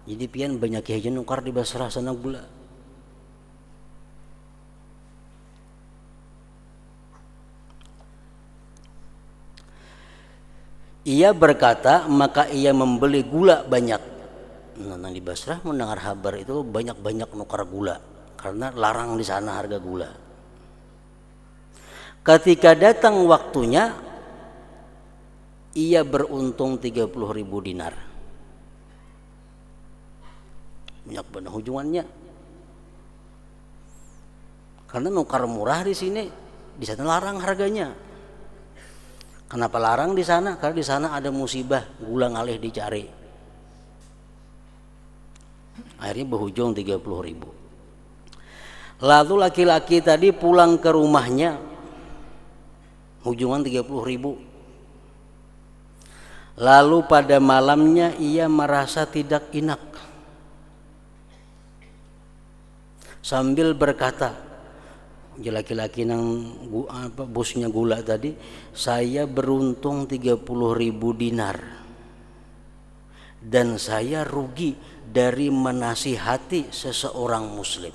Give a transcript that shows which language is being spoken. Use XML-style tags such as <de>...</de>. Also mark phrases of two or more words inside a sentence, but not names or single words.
<bjn>Jadi pian banyak aja nukar di Basrah sana gula. Ia berkata, maka ia membeli gula banyak. Nah, di Basrah mendengar kabar itu banyak-banyak nukar gula karena larang di sana harga gula. Ketika datang waktunya, ia beruntung 30.000 dinar. Banyak benar hujungannya. Karena nukar murah di sini, di sana larang harganya. Kenapa larang di sana? Karena di sana ada musibah, gula ngalih dicari. Akhirnya berujung 30.000. Lalu laki-laki tadi pulang ke rumahnya, hujungan 30.000. Lalu pada malamnya ia merasa tidak enak, sambil berkata, laki-laki nang bosnya gula tadi, saya beruntung 30.000 dinar dan saya rugi dari menasihati seseorang muslim.</bjn>